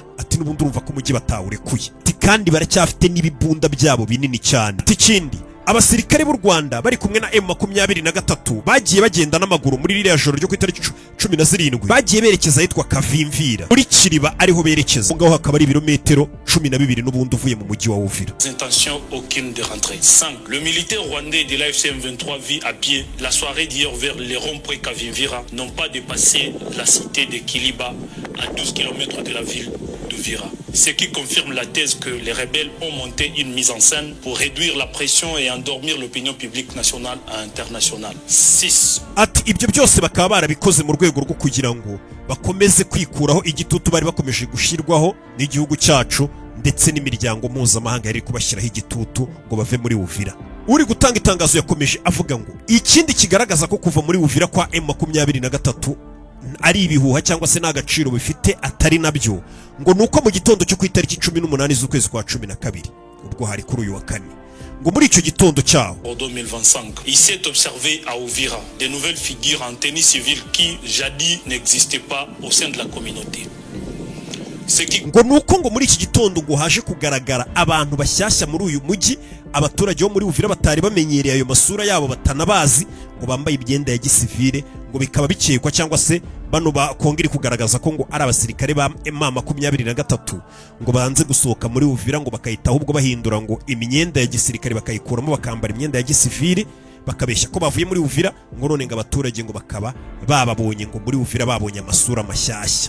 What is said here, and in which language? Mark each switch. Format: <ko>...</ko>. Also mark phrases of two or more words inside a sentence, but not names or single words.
<rw>Ati n'ubundi urumva ko umujyi batawurekuye. Ati kandi baracyafite n'ibibunda byabo binini cyane. Ati ikindi abasirikare b'u Rwanda bari kumwe na M23 bagiye bagenda n'amaguru muri ririya joro ryo ku itariki 17 bagiye berekeza ahitwa Kavimvira muri Kiriba ariho berekeza ngaho hakaba ari ibirometero 12 n'ubundi uvuye mu mujyi wa Uvira.</rw> <fr>Intention aucune de rentrer. 5. Le militaire rwandais de l'AFC M23 vit à pied la soirée d'hier vers les ronds-points Kavimvira n'ont pas dépassé la cité de Kiliba à 12 km de la ville d'Uvira. Ce qui confirme la thèse que les rebelles ont monté une mise en scène pour réduire la pression et endormir l'opinion publique nationale et internationale. 6.</fr> <rw>Ati ibyo byose bakaba barabikoze mu rwego rwo kugira ngo bakomeze kwikuraho igitutu bari bakomeje gushirwaho n'igihugu cyacu ndetse n'imiryango mpuzamahanga yari kubashyiraho igitutu ngo bave muri Uvira. Uri gutanga itangazo yakomeje avuga ngo ikindi kigaragaza ko kuva muri Uvira kwa M23 ari ibihuha cyangwa se n'agaciro bifite atari nabyo ngo nuko mu gitondo cyo ku itariki 18 z'ukwezi kwa 12 ubwo hari kuri uyu wa kane ngo muri icyo gitondo cyaho</rw> <fr>en 2025 il s'est observé à Uvira de nouvelles figures en tenue civile qui jadis n'existaient pas au sein de la communauté.</fr> <rw>ngo nuko ngo muri iki gitondo ngo haje kugaragara abantu bashyashya muri uyu mujyi abaturage bo muri Uvira batari bamenyereye ayo masura yabo batanabazi ngo bambaye imyenda ya gisivile ngo bikaba bikekwa cyangwa se bano bakongera kugaragaza ko ngo ari abasirikare ba M23 ngo banze gusohoka muri Uvira ngo bakayitaho ubwo bahindura ngo imyenda ya gisirikare bakayikuramo bakambara imyenda ya gisivile bakabeshya ko bavuye muri Uvira ngo none ngo abaturage ngo bakaba bababonye ngo muri Uvira babonye amasura mashyashya.</rw>